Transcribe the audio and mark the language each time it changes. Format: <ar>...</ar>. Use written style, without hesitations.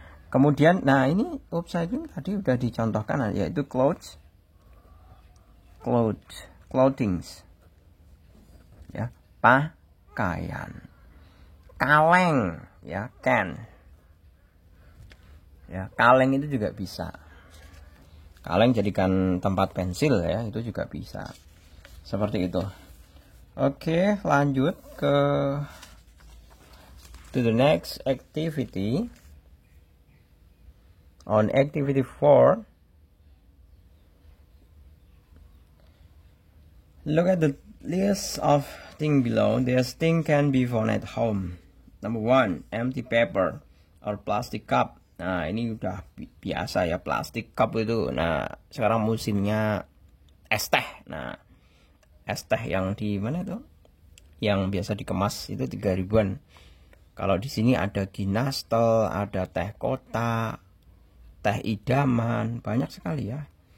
<id>Kemudian, nah ini upcycling tadi udah dicontohkan, yaitu clothings, ya, pakaian. Kaleng, ya, can, ya, kaleng itu juga bisa. Kaleng jadikan tempat pensil ya, itu juga bisa. Seperti itu.</id> <en>Oke,</en> <id>lanjut</id> <en>to the next activity. On activity 4, look at the list of things below. These things can be found at home. Number 1, empty paper or plastic cup.</en> <id>Nah, ini udah biasa ya, plastic cup itu. Nah, sekarang musimnya es teh. Nah, es teh yang di mana itu? Yang biasa dikemas itu 3.000-an. Kalau di sini ada Ginastel, ada teh kota, teh idaman, banyak sekali ya.</id>